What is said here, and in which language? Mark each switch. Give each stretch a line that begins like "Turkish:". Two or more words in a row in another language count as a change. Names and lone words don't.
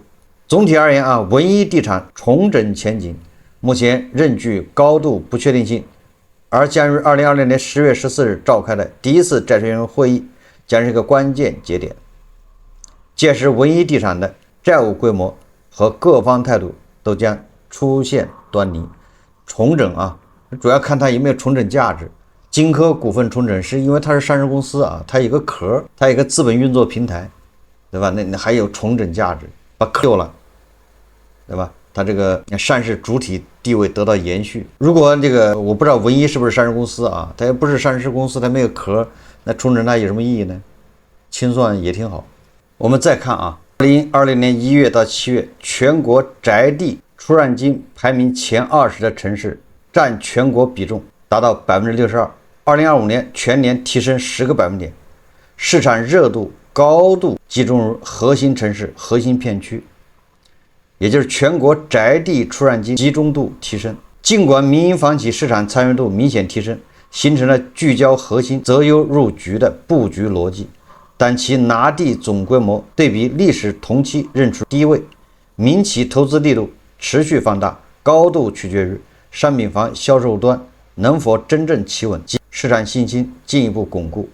Chinese: 總體而言文一地產重整前景目前仍具高度不確定性，而將於2020年10月14日召開的第一次債權人會議將是一個關鍵節點。屆時文一地產的債務規模和各方態度都將出現端倪。重整主要看它有沒有重整價值。金科股份重整是因為它是上市公司它有一個壳，它有一個資本運作平台，对吧？那還有重整價值，把扣了，对吧？它这個上市主體地位得到延續。如果這個我不知道文一是不是上市公司它也不是上市公司，它沒有殼，那重整它有什麼意義呢？清算也挺好。我們再看2020年1月到7月，全國宅地出讓金排名前20的城市占全國比重達到 62%。2025年全年提升10個百分點，市場熱度高度集中於核心城市、核心片區，也就是全國宅地出讓金集中度提升。儘管民營房企市場參與度明顯提升，形成了聚焦核心、擇優入局的布局邏輯，但其拿地總規模對比歷史同期仍處低位，民企投資力度持續放大，高度取決於商品房銷售端能否真正企穩，市場信心進一步鞏固。